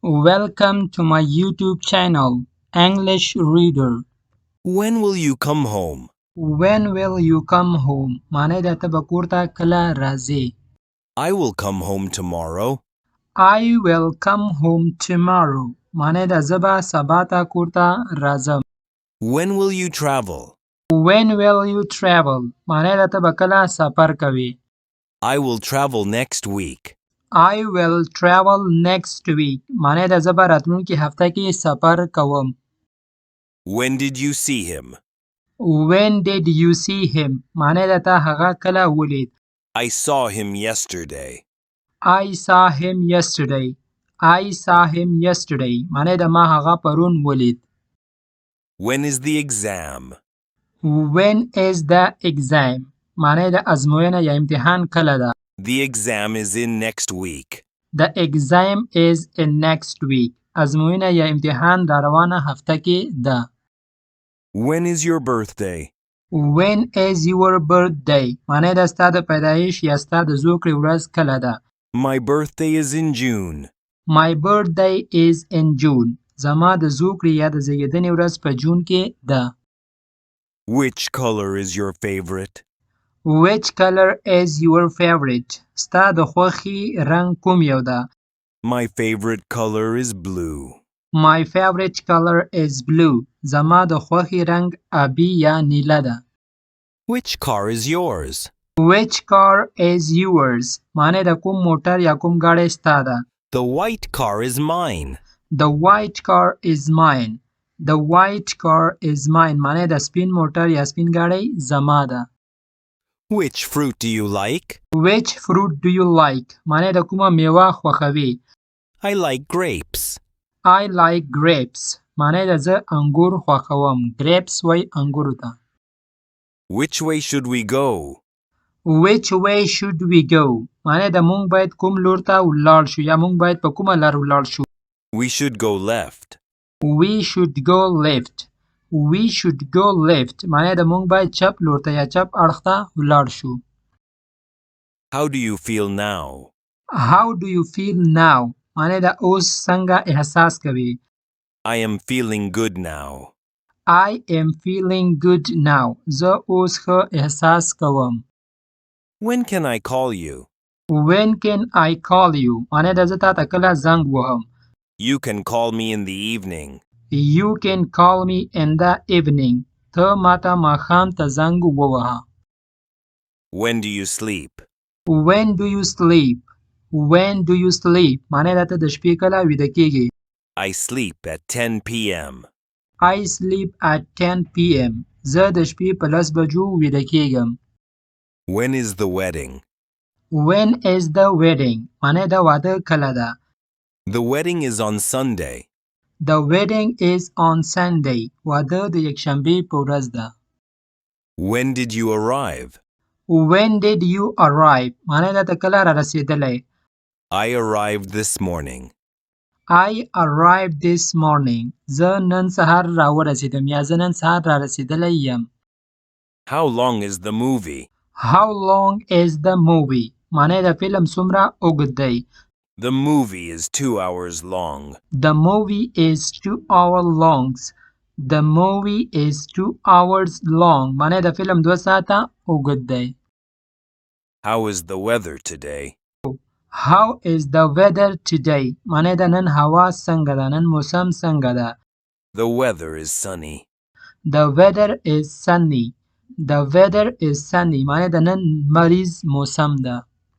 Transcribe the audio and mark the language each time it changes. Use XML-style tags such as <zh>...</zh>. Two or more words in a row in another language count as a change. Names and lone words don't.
<en>Welcome to my YouTube channel, English Reader. When will you come home? When will you come home?</en> <ps>معنی د ته به کور ته کله راځې.</ps> <en>I will come home tomorrow. I will come home tomorrow.</en> <ps>معنی د زه به سبا ته کور ته راځم.</ps> <en>When will you travel? When will you travel?</en> <ps>معنی د ته به کله سفر کوې.</ps> <en>I will travel next week. I will travel next week.</en> <ps>معنی د زه به راتلونکې هفته کې سفر کوم.</ps> <en>When did you see him? When did you see him?</en> <ps>معنی د ته هغه کله ولید.</ps> <en>I saw him yesterday. I saw him yesterday. I saw him yesterday.</en> <ps>معنی د ما هغه پرون ولید.</ps> <en>When is the exam? When is the exam?</en> <ps>معنی د ازموینه یا امتحان کله ده.</ps> <en>The exam is in next week. The exam is in next week.</en> <ps>ازموینه یا امتحان دا روانه هفته کې ده.</ps> <en>When is your birthday? When is your birthday?</en> <ps>معنی د ستا د پیدایش یا ستا د زوکړې ورځ کله ده.</ps> <en>My birthday is in June. My birthday is in June.</en> <ps>زما د زوکړې یا د زیږیدنې ورځ په جون کې ده.</ps> <en>Which color is your favorite? Which color is your favorite?</en> <ps>ستا د خوښې رنګ کوم یو ده.</ps> <en>My favorite color is blue. My favorite color is blue.</en> <ps>زما د خوښې رنګ آبي یا نیله ده.</ps> <en>Which car is yours? Which car is yours?</en> <ps>معنی د کوم موټر یا کوم ګاډی ستا ده.</ps> <en>The white car is mine. The white car is mine. The white car is mine.</en> <ps>معنی د سپین موټر یا سپین ګاډی زما ده.</ps> <en>Which fruit do you like? Which fruit do you like?</en> <ps>معنی د کومه میوه خوښوې.</ps> <en>I like grapes. I like grapes.</en> <ps>معنی د زه انګور خوښوم. grapes وای انګورو ته.</ps> <en>Which way should we go? Which way should we go?</en> <ps>معنی د مونږ باید کوم لور ته ولاړ شو یا مونږ باید په کومه لار ولاړ شو.</ps> <en>We should go left. We should go left. We should go left.</en> <ps>معنی د مونږ باید چپ لور ته یا چپ اړخ ته ولاړ شو.</ps> <en>How do you feel now? How do you feel now?</en> <ps>معنی د اوس څنګه احساس کوي.</ps> <en>I am feeling good now. I am feeling good now.</en> <ps>زه اوس ښه احساس کوم.</ps> <en>When can I call you? When can I call you?</en> <ps>معنی د زه تا ته کله زنګ وهم.</ps> <en>You can call me in the evening. You can call me in the evening.</en> <ps>ته ماته ماښام ته زنګ ووهه.</ps> <en>When do you sleep? When do you sleep? When do you sleep?</en> <ps>معنی د ته د شپې کله ویده کېږي.</ps> <en>I sleep at 10 p.m. I sleep at 10 p.m.</en> <ps>زه د شپې په 10 بجو ویده کېږم.</ps> <en>When is the wedding? When is the wedding?</en> <ps>معنی د واده کله ده.</ps> <en>The wedding is on Sunday. The wedding is on Sunday.</en> <ps>واده د یکشنبې په ورځ ده.</ps> <en>When did you arrive? When did you arrive?</en> <ps>معنی د ته کله را رسېدلی.</ps> <en>I arrived this morning. I arrived this morning.</en> <ps>زه نن سهار را ورسېدم یا زه نن سهار را رسېدلی یم.</ps> <en>How long is the movie? How long is the movie?</en> <ps>معنی د فلم څومره اوږد دی.</ps> <en>The movie is 2 hours long. The movie is 2 hours long. The movie is 2 hours long.</en> <ps>معنی د فلم 2 ساعته اوږد دی.</ps> <en>How is the weather today? How is the weather today?</en> <ps>معنی د نن هوا څنګه ده. نن موسم څنګه ده.</ps> <en>The weather is sunny. The weather is sunny. The weather is sunny.</en> <ps>معنی د نن مریض موسم ده.</ps>